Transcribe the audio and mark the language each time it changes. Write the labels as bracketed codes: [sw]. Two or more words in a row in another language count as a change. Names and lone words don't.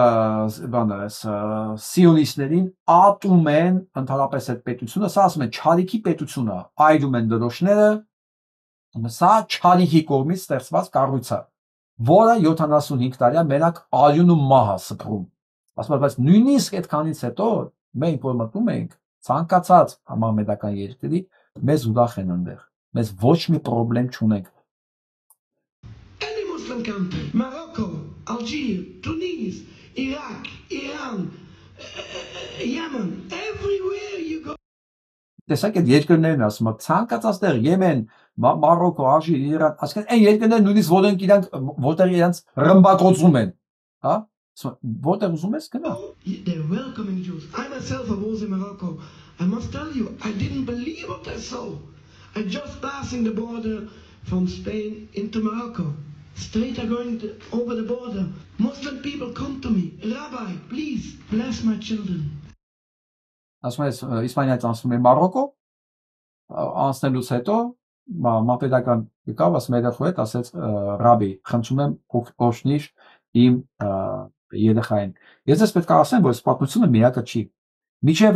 [hy] սիոնիստներին, ատում են ընդհանրապես այդ պետությունը, սա ասում են չարիքի պետությունը, այրում են դրոշները, սա չարիքի կողմից ստեղծված կառույց է, որը 75 տարի է մենակ արյուն ու մահ է սփռում։ Ասում եմ, բայց նույնիսկ այդքանից հետո մենք որ մտնում ենք ցանկացած համամետական երկրի, մեզ ուրախ են այնտեղ, մեզ ոչ մի խնդրեմ չունենք։ [en] Country, Morocco, Algeria, Tunis, Iraq, Iran, Yemen, everywhere you go. [hy] Տեսակ այդ երկրներն ասում եմ, ցանկացած տեղ Եմեն, Մարոկո, Ալժիր, Իրան, ասկան այն երկրներ նույնիսկ որտեղ իրանց ռմբակոծում են, հա? Որտեղ ուզում ես գնա։ [en] They're welcoming Jews. I myself was in Morocco. I must tell you, I didn't believe what I saw. I just passing the border from Spain into Morocco. Straight over the border. Muslim people come to me. Rabbi, please bless my children. [hy] Ասում ես Իսպանիայից անցնում եմ Մարոկո, անցնելուց հետո մապետական եկավ, ասում երեխու հետ, ասեց ռաբի, խնդրում եմ օգնիր իմ երեխային։ Ես ես պետք է ասեմ, որ պատմությունը միակը չի։ Միջև